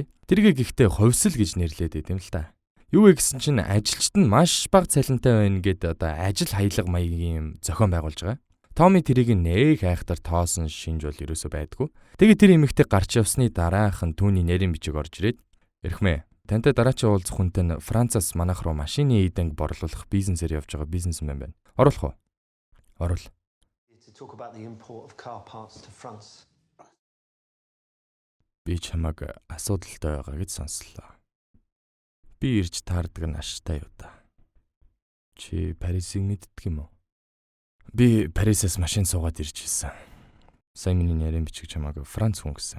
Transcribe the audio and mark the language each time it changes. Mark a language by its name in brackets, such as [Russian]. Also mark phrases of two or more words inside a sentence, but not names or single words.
[Mongolian] Тэргээ гэхдээ хувьсэл гэж нэрлээд байт юм л та. Юу вэ гэсэн чинь ажилчид нь маш бага цалинтай байна гэд одоо ажил хаялга маягийн юм зохион байгуулж байгаа. Томми тэрийг нээх айхтар тоосон шинж бол ерөөсөө байдгүй. Тэгээд тэр эмэгтэй гарч явсны дараахан түүний нэрийн бичиг орж ирээд "Эрхмээ, тантай дараачийн уулзах хүнтэй нь Францаас манайх руу машины эдэнг борлуулах бизнесээр явж байгаа бизнесмен байна. Оруулах уу?" Орул. [English] Talk about the import of car parts to France. [Mongolian] Би чамайг асуудалтай байгаа гэж сонслоо. Би ирж таардаг нь аштай юу та. Чи Парисыг мэддэг юм уу? Би Парисаас машин суугаад ирж ирсэн. Сайн миний нэрийн бичиг чамайг Франц хүн гэсэн.